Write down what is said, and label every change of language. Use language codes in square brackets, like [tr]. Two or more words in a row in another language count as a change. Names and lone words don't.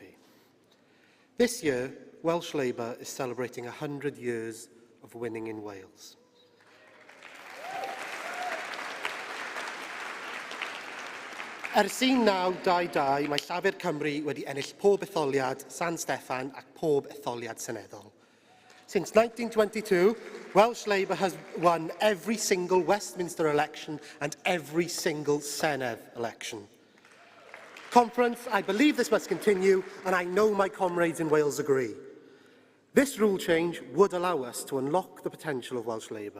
[en] This year, Welsh Labour is celebrating 100 years of winning in Wales. [cy] Ers un naw dau dau, mae Llafur Cymru wedi ennill pob etholiad San Steffan ac pob etholiad seneddol. [en] Since 1922, Welsh Labour has won every single Westminster election and every single Senedd election. Conference, I believe this must continue, and I know my comrades in Wales agree. This rule change would allow us to unlock the potential of Welsh Labour.